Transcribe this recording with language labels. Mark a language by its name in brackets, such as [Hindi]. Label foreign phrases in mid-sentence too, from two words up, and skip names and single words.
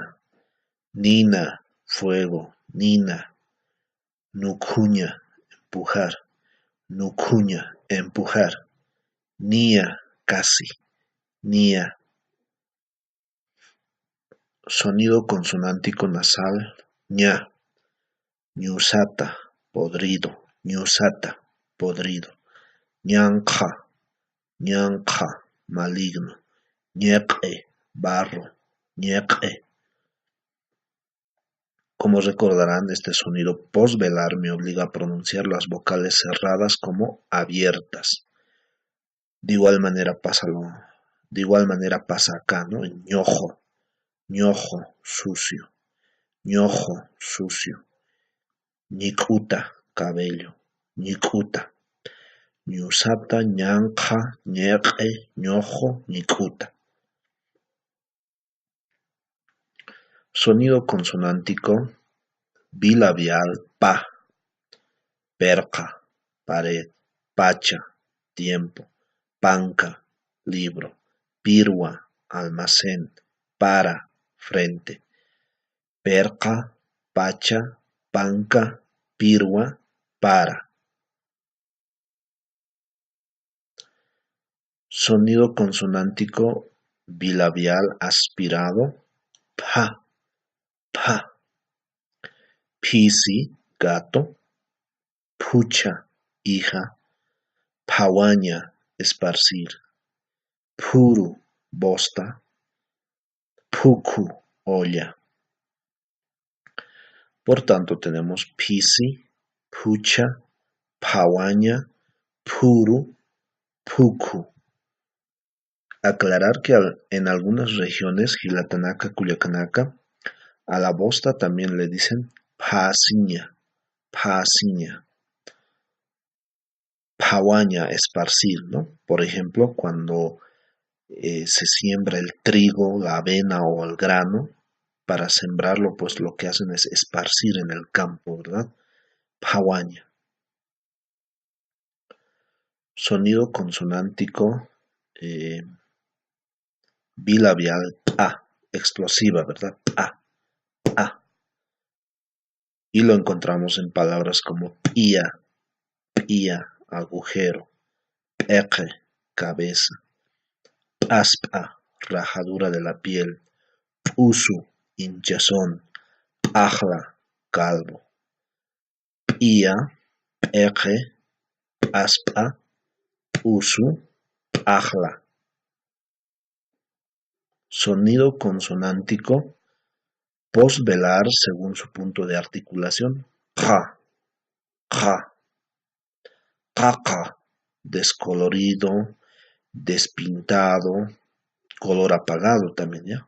[Aymara] Nina, fuego, nina. Nukuña, empujar. Nukuña, empujar. Nia, casi. Nia. [Spanish] Sonido consonántico nasal, ña. [Aymara] Ñusata, podrido. Ñusata, podrido. Ñanja, ñanja, [Spanish] maligno. [Aymara] Ñeque, barro. Ñeque. [Spanish] Como recordarán, este sonido posvelar me obliga a pronunciar las vocales cerradas como abiertas. De igual manera pasa acá, ¿no? [Aymara] En ñojo, ñojo, sucio, ñojo, sucio. Ñicuta, cabello, ñicuta. Ñusata, ñanja, ñeque, ñojo, ñicuta. [Spanish] Sonido consonántico bilabial pa. [Aymara] Perca, pared, pacha, tiempo. Panca, libro. Pirua, almacén. Para, frente. Perca, pacha, panca, pirua, para. [Spanish] Sonido consonántico bilabial aspirado. Pa, pa. [Aymara] Pisi, gato. Pucha, hija. Pawaña, esparcir. Puru, bosta. Puku, olla. [Spanish] Por tanto, tenemos [Aymara] pisi, pucha, pawaña, puru, puku. [Spanish] Aclarar que en algunas regiones, Gilatanaka, Culiacanaca, a la bosta también le dicen [Aymara] pasiña, pasiña. Pawaña, [Spanish] esparcir, ¿no? Por ejemplo, cuando se siembra el trigo, la avena o el grano, para sembrarlo, pues lo que hacen es esparcir en el campo, ¿verdad? [Aymara] Pawaña. [Spanish] Sonido consonántico bilabial, pa, explosiva, ¿verdad? Pa, pa. Y lo encontramos en palabras como [Aymara] pía, pía, [Spanish] agujero, peque, cabeza, paspa, rajadura de la piel, [Aymara] pusu, hinchazón, pajla, calvo, pía, peque, paspa, pusu, pajla. [Spanish] Sonido consonántico posvelar según su punto de articulación. Ja, ja. Caca, descolorido, despintado, color apagado también, ¿ya?